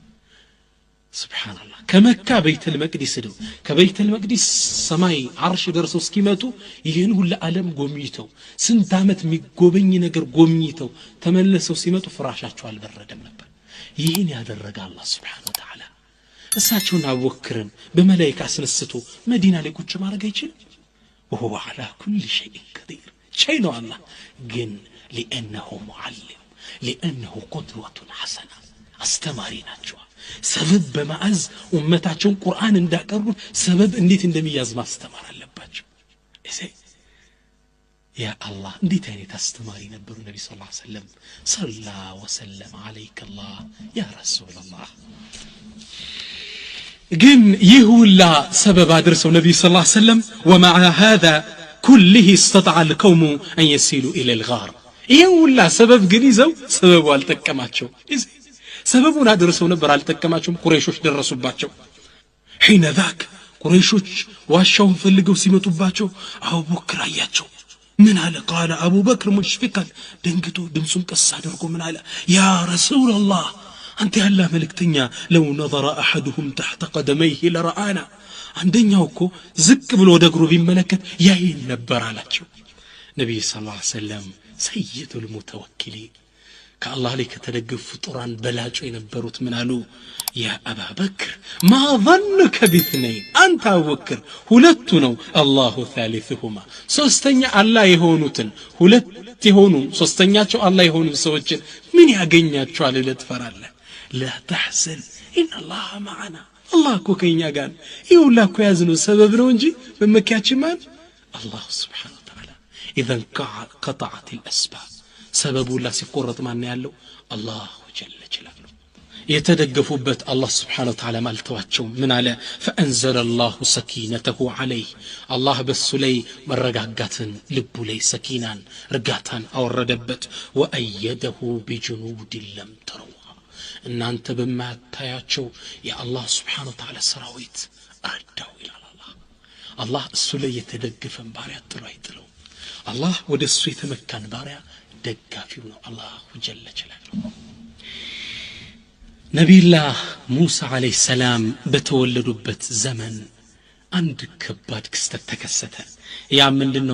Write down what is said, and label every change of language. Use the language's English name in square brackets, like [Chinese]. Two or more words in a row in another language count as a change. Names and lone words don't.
[Amharic] ሱብሃንአላህ ከመካ ቤተል መቅዲስ ነው ከቤተል መቅዲስ ሰማይ አርሽ ደርሰው እስኪመጡ ይሄን ሁሉ ዓለም ጎብኝተው ስንት ዓመት የሚጎበኝ ነገር ጎብኝተው ተመለሰው ሲመጡ ፍራሻቸው አልበረደም ነበር ይሄን ያደረገ አላህ [Arabic] سبحانه وتعالى [Amharic] እሳቸውን አቡበክርን በመላእክት አስነስቶ መዲና ላይ ቁጭ ማድረግ አይችልም [Arabic] وهو على كل شيء قدير [Amharic] شيء ነው አላህ ግን [Arabic] لانه معلم لانه قدوة حسنة [Amharic] አስተማሪ ናቸው ሰበብ በማዝ ኡመታቸውን ቁርአን እንዳቀርቡ ሰበብ እንዴት እንደሚያዝ ማስተማር አለባቸው እሺ ያ አላህ እንዴት አይነት አስተማሪ ነበሩ ነብይ [Arabic] صلى الله عليه وسلم صلى وسلم عليك الله يا رسول الله [Amharic] ግን ይህ ሁላ ሰበብ አድርሰው ነብይ [Arabic] صلى الله عليه وسلم ومع هذا كله استطاع القوم ان يصلوا الى الغار [Amharic] ይህ ሁላ ሰበብ ግን ይዘው ሰበቡ አልተቀማቸው ሰበቡን አድርሰው ነበር አልተቀማቸውም ቁረይሾች ደረሱባቸው [Arabic] حين ذاك [Amharic] ቁረይሾች ዋሻውን ፈልገው ሲመጡባቸው አቡበክር አያቸው ምን አለ [Arabic] قال ابو بكر مشفقا [Amharic] ደንግጦ ድምጹን ቀስ አድርጎ ምን አለ [Arabic] يا رسول الله انت [Amharic] ያላህ መልእክተኛ [Arabic] لو نظر احدهم تحت قدميه لرآنا [Amharic] አንደኛው እኮ ዝቅ ብሎ ወደ እግሩ ቢመለከት ያይን ነበር አላቸው ነብይ [Arabic] صلى الله عليه وسلم سيد المتوكلين [Amharic] ከአላህ ላይ ከተደገፉ ፍጡራን በላጩ የነበሩት ምን አሉ? [Arabic] يا أبا بكر ما ظنك باثنين [Amharic] አንተ አቡበክር ሁለቱ ነው [Arabic] الله ثالثهما [Amharic] ሶስተኛ አላህ የሆኑትን ሁለት የሆኑ ሶስተኛቸው አላህ የሆኑ ሰዎች ምን ያገኛቸዋል ብለህ ትፈራለህ? [Arabic] لا تحزن ان الله معنا الله [Amharic] እኮ ከኛ ጋር ይሁላ እኮ ያዝነው ሰበብ ነው እንጂ በመኪያችን ማን [Arabic] الله سبحانه وتعالى اذا قطعت الاسباب [Amharic] ሰበቡ ላ ሲቆረጥ ማን ያለው [Arabic] الله جل جلاله [Amharic] የተደገፉበት አላህ [Arabic] سبحانه وتعالى [Amharic] ማልተዋቸው ምን አለ? [Arabic] فأنزل الله سكينته عليه [Amharic] አላህ በሱ ላይ መረጋጋትን ልቡ ላይ ሰኪናን ርጋታን አወረደበት። [Arabic] وأيده بجنود لم تروها [Amharic] እናንተ በማታያቸው የአላህ [Arabic] سبحانه وتعالى [Amharic] ሰራዊት አዳው ይላል አላህ እሱ ላይ የተደገፈን ባሪያ ጥሩ አይጥለው። አላህ ወደ እሱ የተመካን ባሪያ ደጋፊው ነው አላህ [Arabic] جل جلاله። [Amharic] ነቢዩላህ ሙሳ [Arabic] عليه السلام [Amharic] በተወለዱበት ዘመን አንድ ከባድ ክስተት ተከሰተ። ያ ምንድነው?